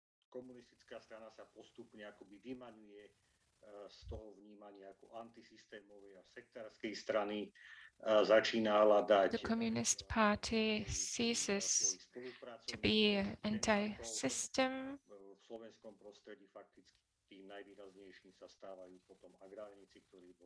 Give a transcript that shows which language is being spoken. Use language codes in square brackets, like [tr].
[sk] Komunistická strana sa postupne akoby vymaňuje z toho vnímania ako antisystémovej a sektárskej strany, začína hľadať. [en] The Communist Party ceases to be anti-system. [sk] V slovenskom prostredí fakticky tým najvýraznejším sa stávajú potom agrárnici, ktorí boli.